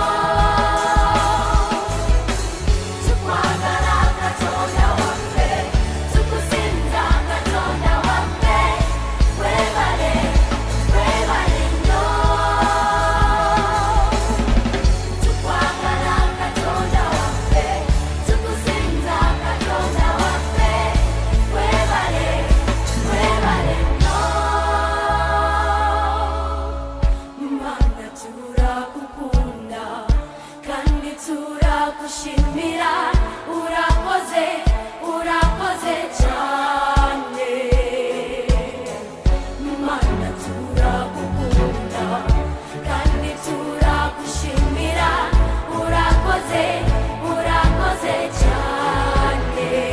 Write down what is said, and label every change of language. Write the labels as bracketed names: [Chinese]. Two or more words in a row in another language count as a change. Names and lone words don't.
[Ganda] Tukwagala Katonda waffe, tukusinza Katonda waffe, weebale, weebale nnyo. Tukwagala Katonda waffe, tukusinza Katonda waffe, weebale, weebale nnyo. [Kinyarwanda] Mana turakukunda kandi turakushimira, urakoze, urakoze cyane. Mana turakukunda kandi turakushimira, urakoze, urakoze cyane.